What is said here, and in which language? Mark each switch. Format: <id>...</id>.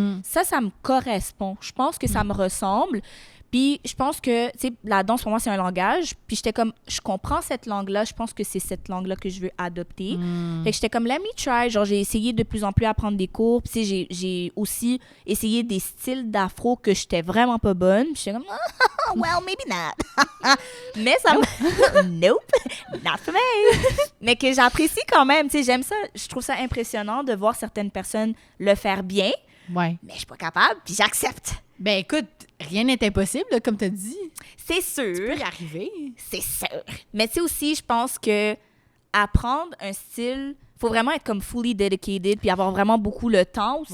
<fr>Ça me correspond. Je pense que ça me ressemble. Puis je pense que, tu sais, la danse, pour moi, c'est un langage. Puis j'étais comme, je comprends cette langue-là. Je pense que c'est cette langue-là que je veux adopter. Fait que j'étais comme,</fr> <en>let me try.</en> <fr>Genre, j'ai essayé de plus en plus à prendre des cours. Puis tu sais, j'ai aussi essayé des styles d'afro que j'étais vraiment pas bonne. Puis j'étais comme,</fr> <en>well, maybe not.</en> <fr>Mais ça me...</fr> <en>nope, not for me.</en> <fr>Mais que j'apprécie quand même. Tu sais, j'aime ça. Je trouve ça impressionnant de voir certaines personnes le faire bien. Ouais. Mais je suis pas capable, puis j'accepte. Ben écoute, rien n'est impossible, là, comme tu as dit. C'est sûr. Tu peux y arriver. C'est sûr. Mais tu sais aussi, je pense que apprendre un style, faut vraiment être comme</fr> <en>fully dedicated,</en> <fr>puis avoir vraiment beaucoup le temps aussi,</fr>